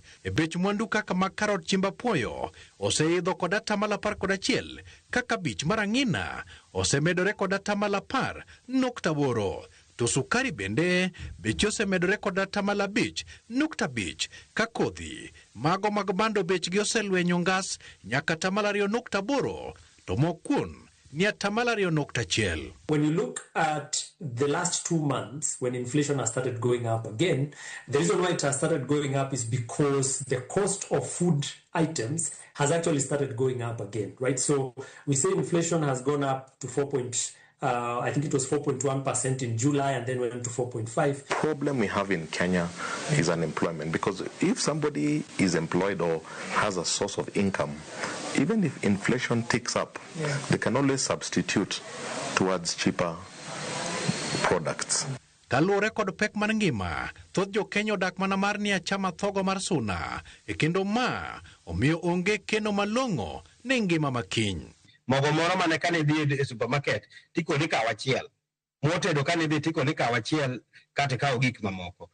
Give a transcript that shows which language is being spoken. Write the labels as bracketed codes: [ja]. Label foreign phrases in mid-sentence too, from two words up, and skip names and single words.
[luo] E bech mwandu kaka mag karot, chiemb apuoyo oseidho kod 11%, kaka bich mar ang'ina osemedore kod 10.8%. To sukari bende bech osemedore kod 5.5%, ka kodhi mago mag bando bechgi oselwenyo ngas nyaka 2.8%, to mokwon ni 2.1%. [en] When you look at the last 2 months, when inflation has started going up again, the reason why it has started going up is because the cost of food items has actually started going up again, right? So we say inflation has gone up to I think it was 4.1% in July and then went to 4.5. The problem we have in Kenya is unemployment, because if somebody is employed or has a source of income, even if inflation ticks up, they can always substitute towards cheaper products. [luo] Kaluwore kod pek mar ngima, thoth jo Kenya odak mana mar ni achama thogo mar suna, e kendo ma omiyo onge keno malong'o ne ngima makiny. Mogo moro mane kane dhi e supermarket tiko ni kaw achiel. Motedo kane dhi tiko ni kaw achiel kata kaw gik mamoko.